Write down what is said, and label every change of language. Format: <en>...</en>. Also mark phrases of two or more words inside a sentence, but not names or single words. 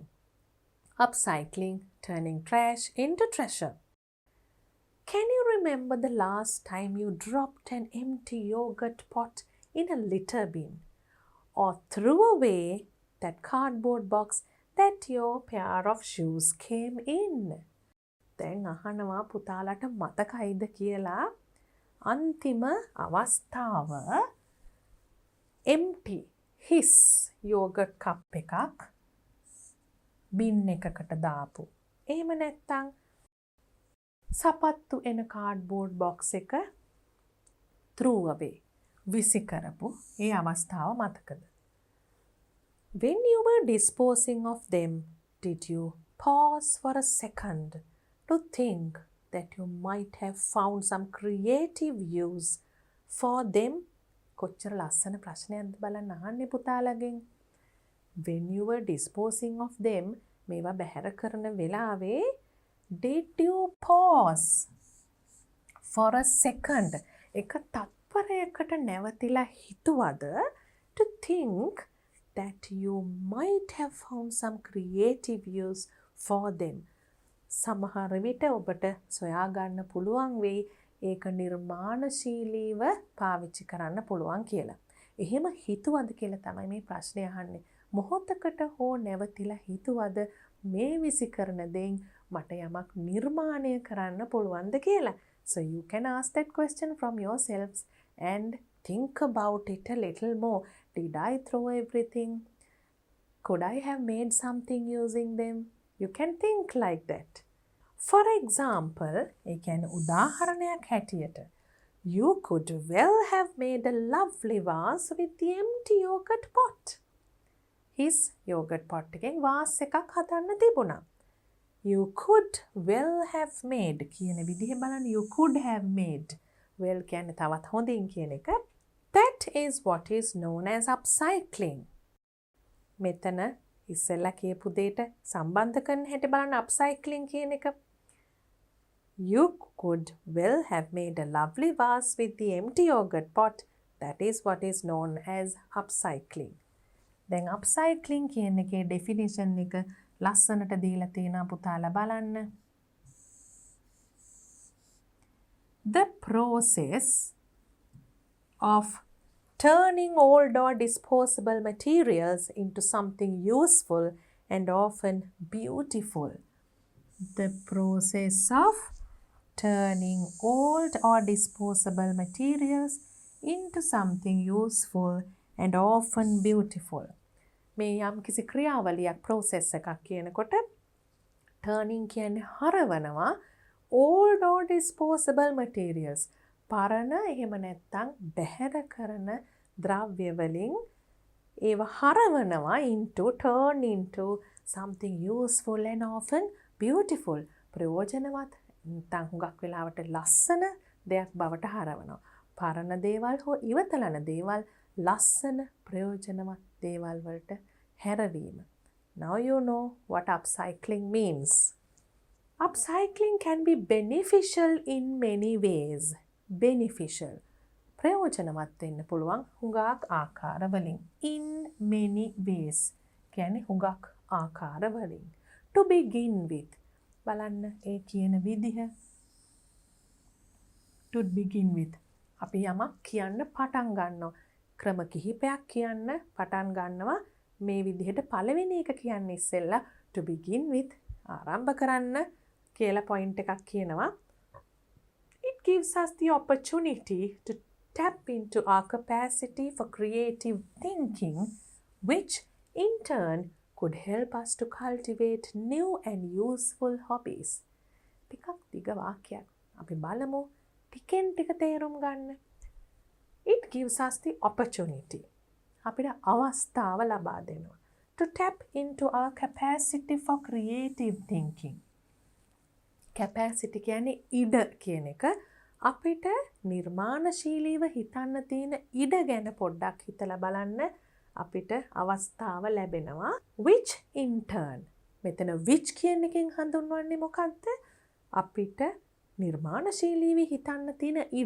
<en>Upcycling, turning trash into treasure. Can you remember the last time you dropped an empty yogurt pot in a litter bin? Or threw away that cardboard box that your pair of shoes came in?</en> <si>දැන් අහනවා පුතාලට මතකයිද කියලා අන්තිම අවස්ථාව</si> <en>empty his yogurt cup</en> <si>එකක් bin එකකට දාපු. එහෙම නැත්නම් සපත්තු එන</si> <en>cardboard box</en> <si>එක</si> <en>threw away</en> <si>විසි කරපු ඒ අවස්ථාව මතකද?</si> <en>When you were disposing of them, did you pause for a second to think that you might have found some creative use for them?</en> <si>කොච්චර ලස්සන ප්‍රශ්නයක්ද බලන්න අහන්නේ පුතාලගෙන්.</si> <en>When you were disposing of them,</en> <si>මේවා බැහැර කරන වෙලාවේ</si> <en>did you pause for a second?</en> <si>එක තත්පරයකට නැවතිලා හිතුවද</si> <en>to think that you might have found some creative use for them?</en> <si>සමහර විට ඔබට සොයාගන්න පුළුවන් වෙයි ඒක නිර්මාණශීලීව පාවිච්චි කරන්න පුළුවන් කියලා. එහෙම හිතුවද කියලා තමයි මේ ප්‍රශ්නේ අහන්නේ. මොහොතකට හෝ නැවතිලා හිතුවද මේ විසි කරන දෙයින් මට යමක් නිර්මාණය කරන්න පුළුවන්ද කියලා?</si> <en>So you can ask that question from yourselves and think about it a little more. Did I throw everything? Could I have made something using them? You can think like that. For example,</en> <si>ඒ කියන්නේ උදාහරණයක් හැටියට</si> <en>you could well have made a lovely vase with the empty yogurt pot. His yogurt pot</en> <si>එකෙන් vase එකක් හදන්න තිබුණා.</si> <en>You could well have made</en> <si>කියන විදිහ බලන්න.</si> <en>You could have made. Well</en> <si>කියන්නේ තවත් හොඳින් කියන එක.</si> <en>That is what is known as upcycling.</en> <si>මෙතන ඉස්සෙල්ලා කියපු දෙයට සම්බන්ධ කරන හැටි බලන්න upcycling කියන එක.</si> <en>You could well have made a lovely vase with the empty yogurt pot. That is what is known as upcycling.</en> <si>දැන් upcycling කියන එකේ definition එක ලස්සනට දීලා තියෙනවා පුතාලා බලන්න.</si> <en>The process of turning old or disposable materials into something useful and often beautiful. The process of turning old or disposable materials into something useful and often beautiful.</en> <si>මේ යම් කිසි ක්‍රියාවලියක් process එකක් කියනකොට turning කියන්නේ හරවනවා</si> <en>old or disposable materials.</en> <si>පරණ එහෙම නැත්නම් බැහැර කරන ද්‍රව්‍ය වලින් ඒව හරවනවා</si> <en>turn into something useful and often beautiful.</en> <si>ප්‍රයෝජනවත් නැත්නම් හුඟක් වෙලාවට ලස්සන දෙයක් බවට හරවනවා. පරණ දේවල් හෝ ඉවතලන දේවල් ලස්සන ප්‍රයෝජනවත් දේවල් වලට හැරවීම.</si> <en>Now you know what upcycling means. Upcycling can be beneficial in many ways. Beneficial.</en> <si>ප්‍රයෝජනවත් වෙන්න පුළුවන් හුඟක් ආකාර වලින්.</si> <en>In many ways.</en> <si>කියන්නේ හුඟක් ආකාර වලින්.</si> <en>To begin with.</en> <si>බලන්න ඒ කියන විදිහ.</si> <en>To begin with.</en> <si>අපි යමක් කියන්න පටන් ගන්නවා. ක්‍රම කිහිපයක් කියන්න පටන් ගන්නවා. මේ විදිහට පළවෙනි එක කියන්නේ ඉස්සෙල්ලා</si> <en>to begin with</en> <si>ආරම්භ කරන්න කියලා point එකක් කියනවා.</si> <en>It gives us the opportunity to tap into our capacity for creative thinking, which in turn could help us to cultivate new and useful hobbies.</en> <si>ටිකක් දිග වාක්‍යයක්. අපි බලමු ටිකෙන් ටික තේරුම් ගන්න.</si> <en>It gives us the opportunity.</en> <si>අපිට අවස්ථාව ලබා දෙනවා.</si> <en>To tap into our capacity for creative thinking.</en> <si>Capacity කියන්නේ ඉඩ කියන එක. අපිට නිර්මාණශීලීව හිතන්න තියෙන ඉඩ ගැන පොඩ්ඩක් හිතලා බලන්න අපිට අවස්ථාව ලැබෙනවා.</si> <en>Which in turn.</en> <si>මෙතන which කියන එකෙන් හඳුන්වන්නේ මොකක්ද? අපිට නිර්මාණශීලීව හිතන්න තියෙන ඉඩ.</si>